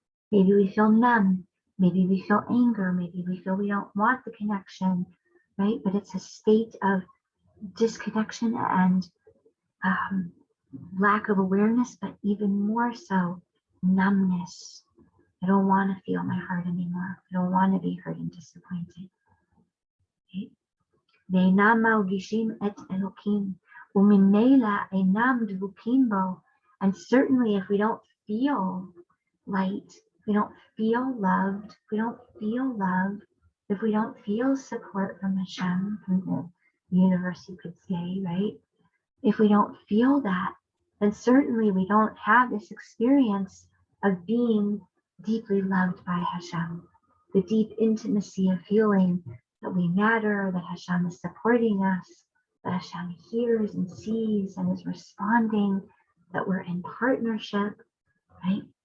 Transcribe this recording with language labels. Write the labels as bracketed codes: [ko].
[en] Maybe we feel numb, maybe we feel anger, maybe we feel we don't want the connection, right? But it's a state of disconnection and lack of awareness, but even more so, numbness. I don't want to feel my heart anymore. I don't want to be hurt and disappointed. Right? [he] ואינם מרגישים את אלוקים, וממילא אינם דבוקים בו. [en] And certainly if we don't feel light, if we don't feel loved, if we don't feel love, if we don't feel support from Hashem, from the universe, you could say, right? If we don't feel that, then certainly we don't have this experience of being deeply loved by Hashem, the deep intimacy of feeling that we matter, that Hashem is supporting us, that Hashem hears and sees and is responding, that we're in partnership, right?